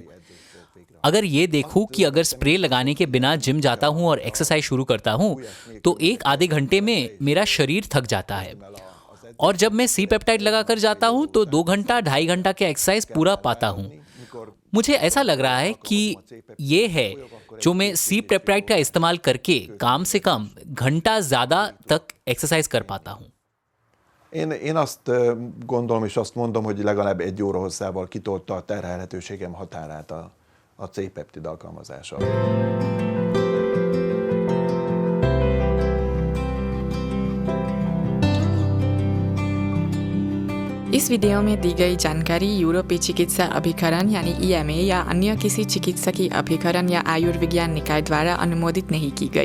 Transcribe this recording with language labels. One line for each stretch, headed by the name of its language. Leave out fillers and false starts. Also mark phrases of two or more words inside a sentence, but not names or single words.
Hindi: अगर ये देखूं कि अगर स्प्रे लगाने के बिना जिम जाता हूं और एक्सरसाइज शुरू करता हूं तो 1-आधे घंटे में मेरा शरीर थक जाता है, और जब मैं
English: C peptide
Hindi: लगाकर जाता हूं तो 2 घंटा 2.5 घंटा के एक्सरसाइज पूरा पाता हूं। मुझे ऐसा लग रहा है कि ये है जो मैं
English: C peptide
Hindi: का इस्तेमाल करके कम से कम घंटा ज़्यादा तक एक्सरसाइज कर पाता हूँ।
Hungarian: Én azt gondolom és azt mondom, hogy legalább 1 óra hosszával kitolta a terhelhetőségem határát a C-peptid alkalmazása.
Hindi: इस वीडियो में दी गई जानकारी यूरोपीय चिकित्सा अभिकरण यानी EMA या अन्य किसी चिकित्सकीय अभिकरण या आयुर्विज्ञान निकाय द्वारा अनुमोदित नहीं की गई।